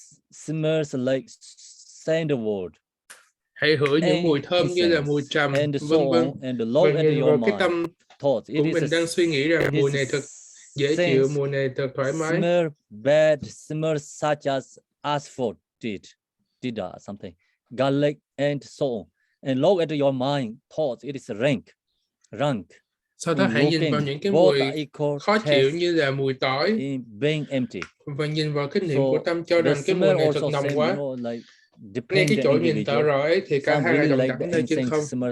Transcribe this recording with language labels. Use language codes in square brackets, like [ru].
[en] smells like sandalwood. [vi] Hãy hửi những mùi thơm như là mùi trầm, vân vân. Và nhìn vào cái tâm của mình đang suy nghĩ rằng mùi này thật dễ chịu, mùi này thật thoải mái. [en] Smell bad, smell such as asphalt, did something, garlic and so on. And look at your mind, thoughts, it is rank. [vi] Sau đó hãy nhìn vào những cái mùi khó chịu như là mùi tỏi. Và nhìn vào cái niệm của tâm cho rằng cái mùi này thật nồng quá. Ngay cái chỗ nhìn tỏ rõ ấy thì cả hai là đồng đẳng nơi chân không.